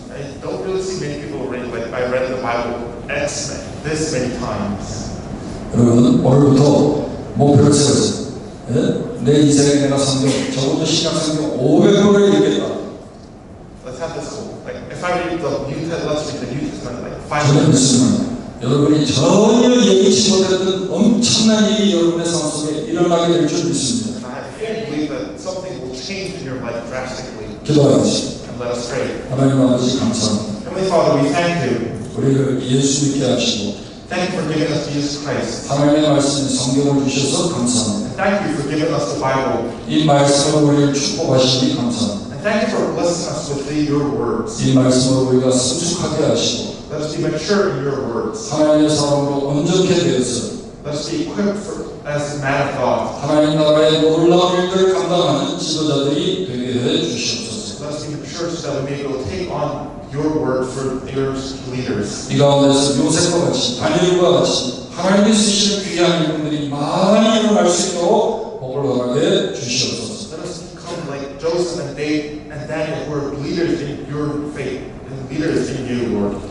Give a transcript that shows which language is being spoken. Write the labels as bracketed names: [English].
[English] I don't really see many people read like I read the Bible this many times. [Korean] 여러분 오늘부터 목표를 세우세요. 예? 내 인생에 내가 성경 적어도 신약 성경 500번을 읽겠다. [English] Let's have this goal. Like if I read the New Testament, let's read the New Testament like [Korean] 저는 500 믿습니다. 여러분이 전혀 예기치 못했던 엄청난 일이 여러분의 삶 속에 일어나게 될 줄 믿습니다. [English] And I fully believe that something will change in your life drastically. [Korean] 기도하겠습니다. [English] And let us pray. [Korean] 하나님 아버지 감사합니다. [English] Heavenly Father, we thank you. [Korean] 우리를 예수 믿게 하시고 [English] Thank you for giving us Jesus Christ. [Korean] 하나님의 말씀 성경을 주셔서 감사합니다. [English] Thank you for giving us the Bible. [Korean] 이 말씀으로 우리를 축복하시니 감사합니다. [English] And thank you for blessing us with your words. [Korean] 이 말씀으로 우리가 성숙하게 하시고 [English] Let us be mature in your words. [Korean] 하나님의 사람으로 온전케 되어서 [English] Let us be equipped as the man of God. [Korean] 하나님 나라의 놀라운 일들을 감당하는 지도자들이 되게 해 주시옵소서. [English] Let us be mature so that we may be able to take on your word for your leaders. [Korean] 이 가운데서 요셉과 같이 다니엘과 같이 하나님이 쓰시는 귀한 일들이 많이 일어날 수 있도록 복을 허락해 주시옵소서. [English] Let us become like Joseph and Daniel, who are leaders in your faith and leaders in you, Lord.